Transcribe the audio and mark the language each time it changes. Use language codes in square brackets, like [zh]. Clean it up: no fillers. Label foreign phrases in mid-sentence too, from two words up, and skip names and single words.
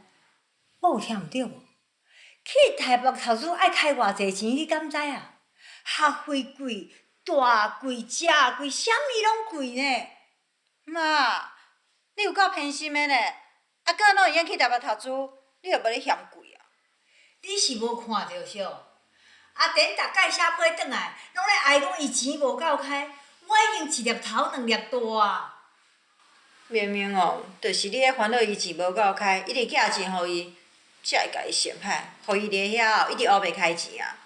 [nan] 我有听唔对无？去台北读书爱开偌济钱，你敢知啊？学费贵，大贵，食贵，啥物拢贵呢。妈，你有够偏心的呢！啊，搁哪会用去台北读书？你又无咧嫌贵啊？你是无看到小？阿典逐摆写批转来，拢咧哀讲伊钱无够开，我已经一粒头两粒大啊。明明哦，就是你咧烦恼伊钱无够开，一直寄钱互伊，才会甲伊陷害，互伊伫遐哦，一直学袂开钱啊。